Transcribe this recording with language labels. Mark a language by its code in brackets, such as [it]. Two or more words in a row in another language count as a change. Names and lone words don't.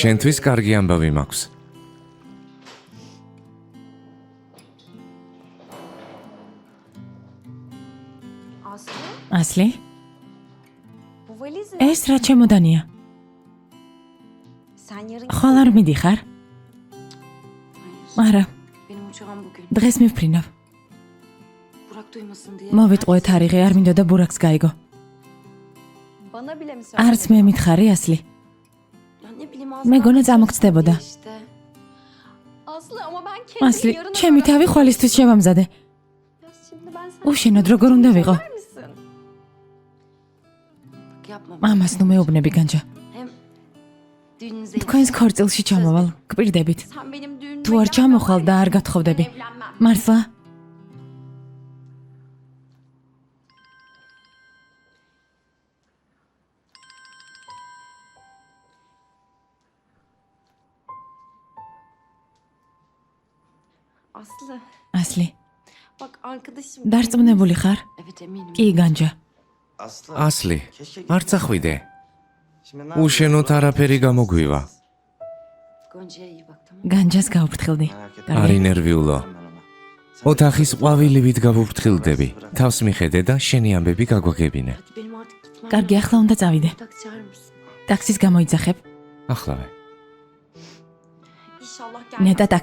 [ka] შენთვის [tr] bir- [ka] კარგი ამბავი მაქვს. Aslı, ასლი, [tr] bu valiz ne? [ka] ეს რა ჩემოდანია? [tr] Sen yarın [ka] ხვალ არ მიდიხარ? [tr] Hayır, [ka] არა, [tr] benim uçağım bugün. [ka] დღეს მივფრინავ. [tr] Burak duymasın diye. [ka] მოვიტყვე თარიღი, არ მინდოდა ბურაკს გაიგო. [tr] Bana bile mi [ka] არც მე მითხარი ასლი. [tr] Ya ne bileyim [ka] მეგონა წამოგწდებოდა. [tr] işte. Aslı ama ben kendimi [ka] ასლი, [tr] yarına [ka] ჩემი თავი ხვალისთვის შევამზადე. [tr] Ya şimdi ben sana [ka] უშენოდ როგორ უნდა ვიყო? [tr] söyler misin? Bak yapma. [ka] მამას ნუ მეუბნები განჯა. [tr] Hem düğününüze [ka] თქვენს ქორწილში ჩამოვალ, გპირდებით. [tr] Sen benim düğünüme [ka] თუ არ ჩამოხვალ და არ გათხოვდები. [tr] evlenmem. [ka] მართლა? Aslı, ასლი, [tr] bak arkadaşım. [ka] დარწმუნებული ხარ? [tr] Evet eminim. [ka] კი, განჯა. ასლი, არ წახვიდე. უშენოდ არაფერი გამოგვივა. [tr] Gonca'ya iyi bak tamam mı? [ka] განჯას გაუფრთხილდი. არ კარგი. ინერვიულო. ოთახის ყვავილივით გავუფრთხილდები. თავს მიხედე და შენი ამბები გაგვაგებინე. [tr] Hadi benim artık gitmem. [ka] კარგი, ახლა უნდა წავიდე. [tr] Taksi çağırır mısın? [ka] ტაქსის გამოიძახებ. ახლავე. [tr] İnşallah [ka] ნეტა [tr] gelmez.